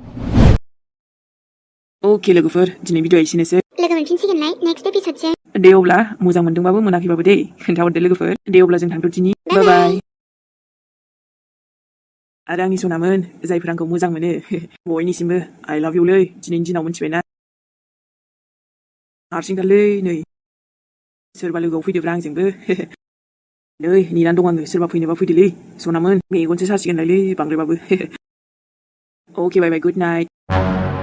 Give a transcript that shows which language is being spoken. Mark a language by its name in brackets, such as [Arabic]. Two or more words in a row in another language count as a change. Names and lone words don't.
[Bodo] अके लोगोफोर दिनै भिडिअ एसेनोसै लोगो मोनफिनसिगोनलाय [English] next episode-jwng [Bodo] दे अब्ला मोजां मोनदोंबाबो मोनाखैबाबो दे खोन्थाहरदो लोगोफोर दे अब्ला जों थांथ'दिनि बाय आरो आंनि सनामोन जायफोर आंखौ मोजां मोनो बयनिसिमबो [English] I love you [Bodo] लै दिनैनि दिनाव मोनथिबायना हारसिंथारलै नै सोरबा लोगोआव फैदोब्रा आंजोंबो नै नेनानै दं आङो सोरबा फैनोबा फैदोलै सनामोन मेगनसो सासिगोनलायलै बांद्रायबाबो अके [English] bye bye good night